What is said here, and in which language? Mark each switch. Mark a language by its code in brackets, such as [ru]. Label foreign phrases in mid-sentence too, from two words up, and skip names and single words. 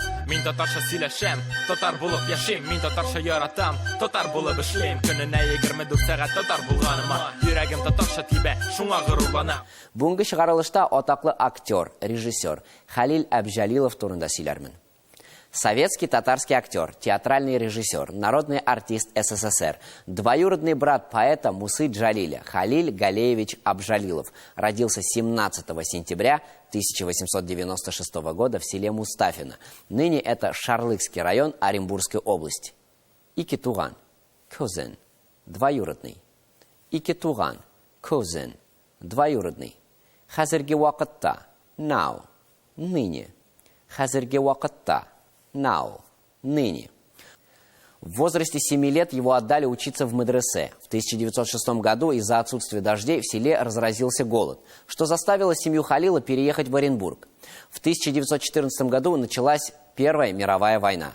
[tt] Мин татарча сөйләшәм, татар булып яшим, мин татарча яратам, татар булып эшлим. Көненә 24 сәгать татар булганыма, йөрәгем татарча тибә, шуңа горурланам. Бүгенге чыгарылышта атаклы актер, режиссер Халил Әбҗәлилов турында сөйләрмен. [ru] Советский татарский актер, театральный режиссер, народный артист СССР, двоюродный брат поэта Мусы Джалиля, Халиль Галеевич Абжалилов, родился 17 сентября 1896 года в селе Мустафино. Ныне это Шарлыкский район Оренбургской области. [tt] Икетуган, [ru] кузен, двоюродный. [tt] Икетуган, [ru] кузен, двоюродный. [tt] Хәзерге вакытта, now, ныне. Хәзерге вакытта, now, ныне. [ru] В возрасте 7 лет его отдали учиться в медресе. В 1906 году из-за отсутствия дождей в селе разразился голод, что заставило семью Халила переехать в Оренбург. В 1914 году началась Первая мировая война.